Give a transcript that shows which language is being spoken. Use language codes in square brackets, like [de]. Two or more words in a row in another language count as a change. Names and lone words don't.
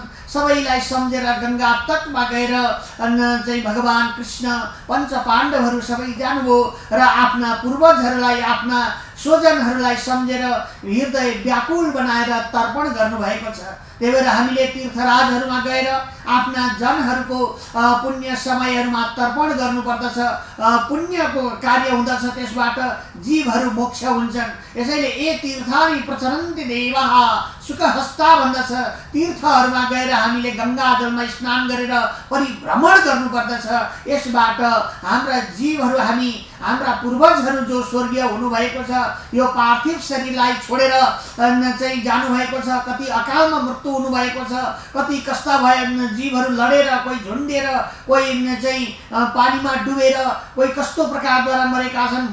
[ne] सबैलाई सम्झेर गङ्गा तटमा गएर चाहिँ भगवान कृष्ण पञ्च पाण्डवहरू सबै जानुभयो र आफ्ना पूर्वजहरूलाई आफ्ना स्वजनहरूलाई सम्झेर हृदय व्याकुल बनाएर तर्पण गर्नुभएको छ। त्यही भएर हामीले तीर्थराजहरूमा गएर आफ्ना जनहरूको पुण्य समयहरूमा तर्पण गर्नुपर्दछ। पुण्यको कार्य हुँदछ, त्यसबाट जीवहरू मोक्ष हुन्छन्। [sa] यसैले ए तीर्थानि प्रचरन्ति देवाः सुखहस्ता भन्दछ। [ne] तीर्थहरूमा गएर हामीले गङ्गा जलमा स्नान गरेर परिभ्रमण गर्नुपर्दछ। यसबाट हाम्रा जीवहरू हाम्रा पूर्वजहरू जो स्वर्गीय हुनुभएको छ यो पार्थिव शरीरलाई छोडेर चाहिँ जानुभएको छ। कति अकालमा मृत्यु हुनुभएको छ, कति कस्ता भए जीवहरू लडेर, कोही झुन्डेर, कोही चाहिँ पानीमा डुबेर, कोही कस्तो प्रकारद्वारा मरेका छन्।